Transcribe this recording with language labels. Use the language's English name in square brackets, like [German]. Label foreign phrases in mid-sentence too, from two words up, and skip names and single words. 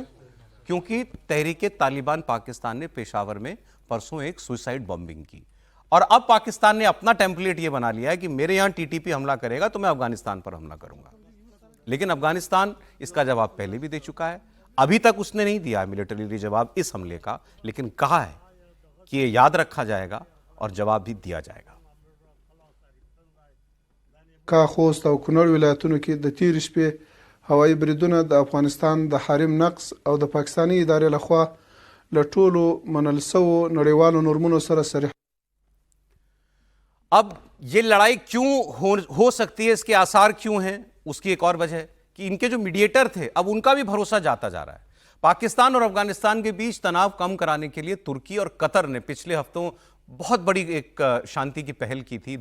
[Hindi] क्योंकि तहरीके तालिबान पाकिस्तान ने पेशावर में परसों एक सुसाइड बॉम्बिंग की, और अब पाकिस्तान ने अपना टेम्पलेट यह बना लिया है कि मेरे यहां टीटीपी हमला करेगा तो मैं अफगानिस्तान पर हमला करूंगा। लेकिन अफगानिस्तान इसका जवाब पहले भी दे चुका है। अभी तक उसने नहीं दिया मिलिटरी जवाब इस हमले का, लेकिन कहा है कि यह याद रखा जाएगा और जवाब भी दिया जाएगा। [Pashto] کا خوست او کونړ ولایتونو کې د تیر شپې هوایي بریدونه د افغانستان د حریم نقض او د پاکستاني ادارې لخوا له ټولو منل شوو نړیوالو نورمونو سره صریح [Hindi] अब ये लड़ाई क्यों हो सकती है, इसके आसार क्यों हैं, उसकी एक और वजह कि इनके जो मीडिएटर थे अब उनका भी भरोसा जाता जा रहा है। पाकिस्तान और अफगानिस्तान के बीच तनाव कम कराने के लिए तुर्की और कतर ने पिछले हफ्तों बहुत बड़ी एक शांति की पहल की थी।